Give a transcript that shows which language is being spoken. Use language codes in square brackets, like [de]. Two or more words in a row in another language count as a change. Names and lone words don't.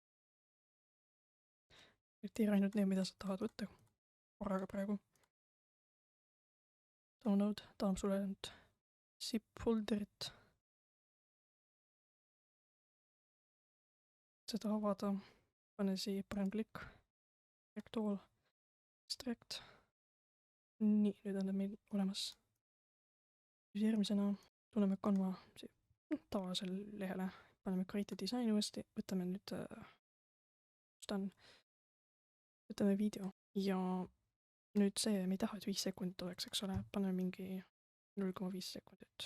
[et] Tee ainult need, mida sa tahad võtta korraga praegu. Download, ta annab sulle nüüd [en] zip folderit. [et] Seda avada, pane siia parem klikk. [en] Extract all. Extract. [et] Nii, nüüd on ta meil olemas. Siis järgmisena tuleme Canva tavalisele lehele, paneme [en] Create a Design [et] uuesti, võtame nüüd, kus ta on, võtame video ja nüüd see, me ei taha, et 5 sekundit oleks, eks ole, paneme mingi 0,5 sekundit.